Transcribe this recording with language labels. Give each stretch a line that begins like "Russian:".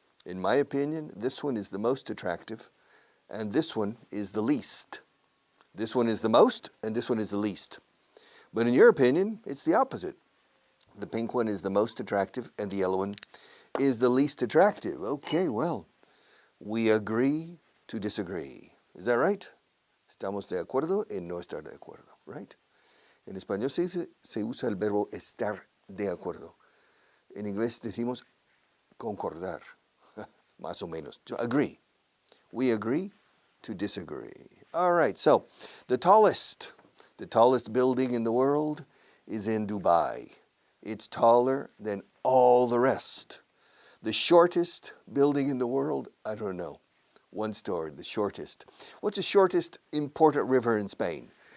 English: In my opinion, this one is the most attractive, and this one is the least. This one is the most, and this one is the least. But in your opinion, it's the opposite. The pink one is the most attractive, and the yellow one is the least attractive. Okay, well, we agree to disagree. Is that right?
Spanish: Estamos de acuerdo en no estar de acuerdo,
English: right?
Spanish: En español se usa el verbo estar de acuerdo. En inglés decimos concordar, más o menos,
English: to agree. We agree to disagree. All right, so the tallest building in the world is in Dubai. It's taller than all the rest. The shortest building in the world, I don't know. One story, the shortest. What's the shortest important river in Spain?